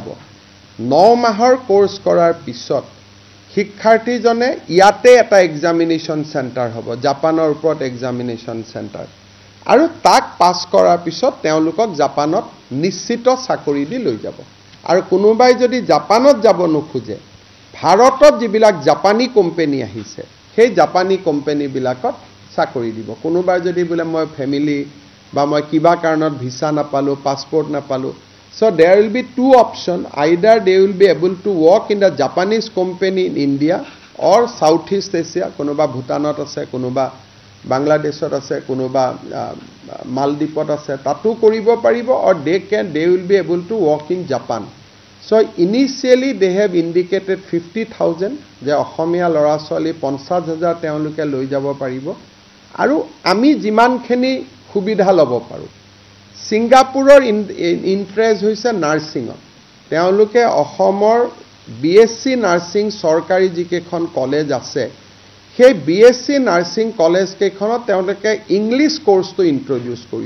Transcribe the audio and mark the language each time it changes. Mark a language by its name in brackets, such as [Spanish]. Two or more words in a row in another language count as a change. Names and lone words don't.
[Assamese] 9 মাহৰ কোৰ্স কৰাৰ পিছত শিক্ষাৰ্থীজনে ইয়াতে এটা [English] examination centre [Assamese] হ'ব, জাপানৰ ওপৰত [English] examination centre, [Assamese] আৰু তাক পাছ কৰাৰ পিছত তেওঁলোকক জাপানত নিশ্চিত চাকৰি দি লৈ যাব। আৰু কোনোবাই যদি জাপানত যাব নোখোজে, ভাৰতত যিবিলাক জাপানী কোম্পানী আহিছে সেই জাপানী কোম্পানীবিলাকত চাকৰি দিব। কোনোবাই যদি বোলে মই ফেমিলি বা মই কিবা কাৰণত ভিছা নাপালোঁ, পাছপৰ্ট নাপালোঁ, [English] so there will be two options. Either they will be able to work in the Japanese company in India or Southeast Asia, [Assamese] কোনোবা ভূটানত আছে, কোনোবা বাংলাদেশত আছে, কোনোবা মালদ্বীপত আছে, তাতো কৰিব পাৰিব, [English] or they will be able to work in Japan. So initially they have indicated [Assamese] 50,000 যে অসমীয়া ল'ৰা ছোৱালী 50,000 তেওঁলোকে লৈ যাব পাৰিব, আৰু আমি যিমানখিনি সুবিধা ল'ব পাৰোঁ। ছিংগাপুৰৰ ইণ্টাৰেষ্ট হৈছে নাৰ্ছিঙত। তেওঁলোকে অসমৰ [English] BSc nursing [Assamese] চৰকাৰী যিকেইখন কলেজ আছে সেই [English] BSc nursing [Assamese] কলেজ কেইখনত তেওঁলোকে [English] English course introduce [Assamese] কৰিব।